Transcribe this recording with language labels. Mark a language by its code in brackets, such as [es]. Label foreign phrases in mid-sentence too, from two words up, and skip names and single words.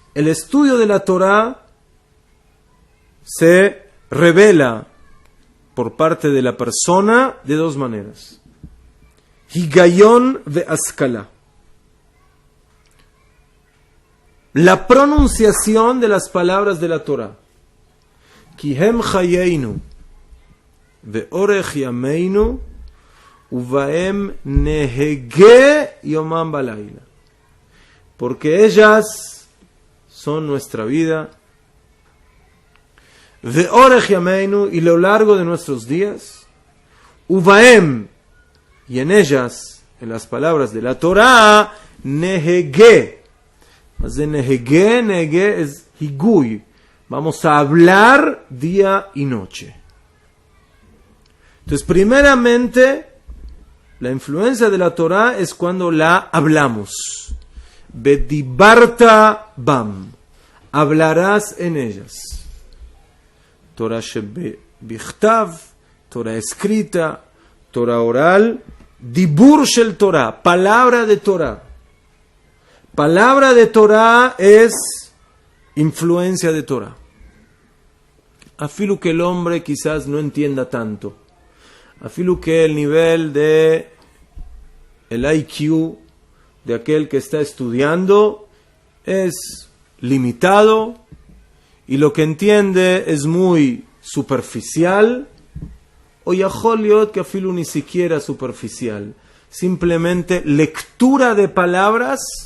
[es] El estudio de la Torah se revela por parte de la persona de dos maneras. [he] הגיון והשכלה. [es] La pronunciación de las palabras de la Torah. [he] כי הם חיינו ואורך ימינו ובהם נהגה יומם ולילה. [es] Porque ellas son nuestra vida. [he] ואורך ימינו, [es] y lo largo de nuestros días. Uvaem, y en ellas, en las palabras de la Torah, nehege. Más de nehege, nehege es higui. Vamos a hablar día y noche. Entonces, primeramente, la influencia de la Torah es cuando la hablamos. [he] ודברת בם. [es] Hablarás en ellas. [he] תורה שבכתב, [es] Torah escrita, Torah oral, [he] דיבור של תורה, [es] palabra de Torah. Palabra de Torah es influencia de Torah. Afilu que el hombre quizás no entienda tanto. Afilu que el nivel de el IQ de aquel que está estudiando es limitado y lo que entiende es muy superficial, o yahol que afilu ni siquiera superficial, simplemente lectura de palabras,